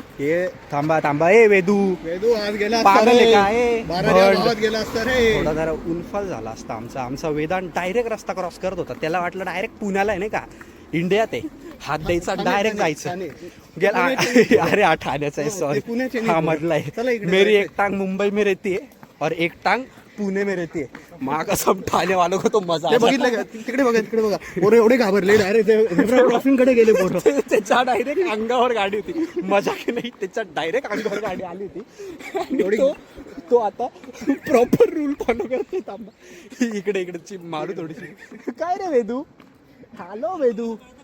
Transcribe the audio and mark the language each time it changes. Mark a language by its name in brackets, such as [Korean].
[Marathi] हे थांबा ए वेदू आज गेला पागल आहे का? ए, गावात गेला असता रे. थोडा जरा उन्फाल झाला असता आमचा वेदांत डायरेक्ट रस्ता क्रॉस करत होता. त्याला वाटलं डायरेक्ट पुण्याला आहे नाही का, इंडियात आहे. हात द्यायचा, डायरेक्ट जायचं. गेला. अरे हा ठाण्याचा आहे, सॉरी. हा मधला आहे. [Hindi] मेरी एक टांग मुंबई में रहती है और एक टांग पुणे में रहती है. मागा सब ठाणे वालों को तो मजा. [Marathi] बघितलं का? तिकडे बघा पोरं एवढे घाबरले. डायरेक्ट क्रॉसिंग कडे गेले पोरं. त्याच्या डायरेक्ट अंगावर गाडी होती. मजा की नाही, त्याच्या डायरेक्ट अंगावर गाडी आली होती. एवढी तो आता प्रॉपर रूल फॉलो करते. थांबा, इकडे मारू थोडीशी. काय रे वेदू? हॅलो वेदू.